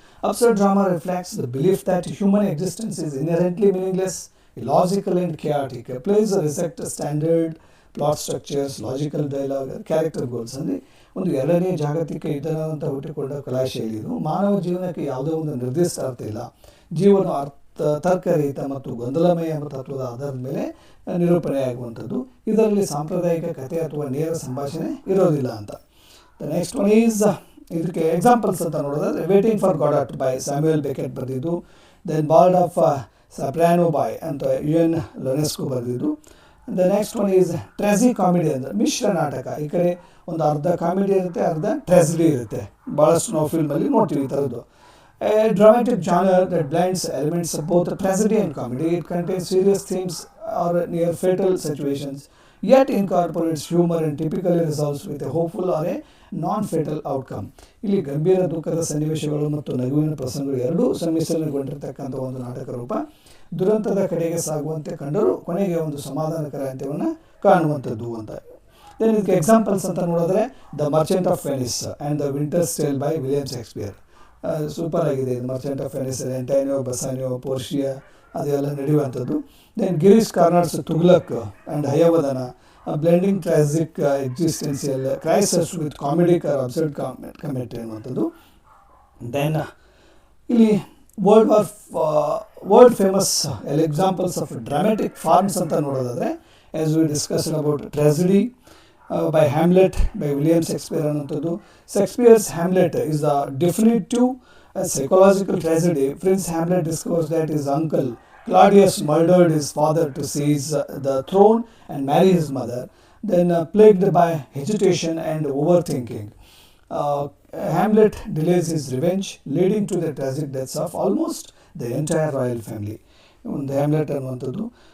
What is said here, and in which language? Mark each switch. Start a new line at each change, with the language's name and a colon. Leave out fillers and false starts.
English: Absurd drama reflects the belief that human existence is inherently meaningless, illogical and chaotic. Plays reject standard plot structures, logical dialogue, character goals.
Kannada: ಅಂದರೆ ಒಂದು ಎರಡನೇ ಜಾಗತಿಕ ಯುದ್ಧ ಅಂತ ಹುಟ್ಟಿಕೊಂಡ ಕಲಾಶೈಲಿ ಇದು. ಮಾನವ ಜೀವನಕ್ಕೆ ಯಾವುದೇ ಒಂದು ನಿರ್ದಿಷ್ಟ ಅರ್ಥ ಇಲ್ಲ. ಜೀವನ ತರ್ಕರಹಿತ ಮತ್ತು ಗೊಂದಲಮಯ ತತ್ವದ ಆಧಾರದ ಮೇಲೆ ನಿರೂಪಣೆಯಾಗುವಂಥದ್ದು. ಇದರಲ್ಲಿ ಸಾಂಪ್ರದಾಯಿಕ ಕಥೆ ಅಥವಾ ನೇರ ಸಂಭಾಷಣೆ ಇರೋದಿಲ್ಲ ಅಂತ.
English: the next one is
Kannada: ಇದಕ್ಕೆ ಎಕ್ಸಾಂಪಲ್ಸ್ ಅಂತ ನೋಡೋದಾದರೆ waiting for ಗಾಡಟ್ by Samuel Becket ಬರೆದಿದ್ದು. ದೆನ್ ಬಾಲ್ಡ್ ಆಫ್ ಸಪ್ರಾನೋ ಬಾಯ್ ಅಂತ UN ಲೊನೆಸ್ಕೋ ಬರೆದಿದ್ದು.
English: the next one is
Kannada: ಟ್ರೆಜಿ comedy ಅಂದರೆ ಮಿಶ್ರ ನಾಟಕ. ಈ ಕಡೆ ಒಂದು ಅರ್ಧ ಕಾಮಿಡಿ ಇರುತ್ತೆ, ಅರ್ಧ ಟ್ರೆಜಿಡಿ ಇರುತ್ತೆ. ಭಾಳಷ್ಟು ನಾವು ಫಿಲ್ಮಲ್ಲಿ ನೋಡ್ತೀವಿ ಈ ಥರದ್ದು.
English: A dramatic genre that blends elements of both tragedy and comedy. It contains serious themes or near fatal situations, yet incorporates humor and typically resolves with a hopeful or a non-fatal outcome.
Kannada: ಇಲ್ಲಿ ಗಂಭೀರ ದುಃಖದ ಸನ್ನಿವೇಶಗಳು ಮತ್ತು ನಗುವಿನ ಪ್ರಸಂಗಗಳು ಎರಡೂ ಸಮ್ಮಿಶ್ರಣಗೊಂಡಿರ್ತಕ್ಕಂಥ ಒಂದು ನಾಟಕ ರೂಪ. ದುರಂತದ ಕಡೆಗೆ ಸಾಗುವಂತೆ ಕಂಡರೂ ಕೊನೆಗೆ ಒಂದು ಸಮಾಧಾನಕರ ಅಂತ್ಯವನ್ನು ಕಾಣುವಂಥದ್ದು ಅಂತ. ದೆನ್ ಇದಕ್ಕೆ ಎಕ್ಸಾಂಪಲ್ಸ್ ಅಂತ ನೋಡಿದ್ರೆ the Merchant of Venice and the winters tail by William Shakespeare. Super ಆಗಿದೆ ಇದು. ಮರ್ಚೆಂಟ್ ಆಫ್ ವೆನಿಸ್, ಆಂಟೋನಿಯೋ, ಬಸಾನಿಯೋ, ಪೋರ್ಷಿಯಾ ಅದೆಲ್ಲ ನಡೆಯುವಂಥದ್ದು.
English: Then Girish Karnad's Tughlaq and Hayavadana, blending tragic existential crises with comedic or absurd commentary ಅನ್ನುವಂಥದ್ದು. Then ಇಲ್ಲಿ world famous examples of dramatic forms
Kannada: ಅಂತ ನೋಡೋದಾದರೆ
English: As we discussed about tragedy by Hamlet by William Shakespeare ಅನ್ನುವಂಥದ್ದು. Shakespeare's Hamlet is the definitive psychological tragedy. Prince Hamlet discovers that his uncle Claudius murdered his father to seize the throne and marry his mother. Then plagued by hesitation and overthinking, Hamlet delays his revenge, leading to the tragic deaths of almost the entire royal family. The Hamlet ಅನ್ನುವಂಥದ್ದು.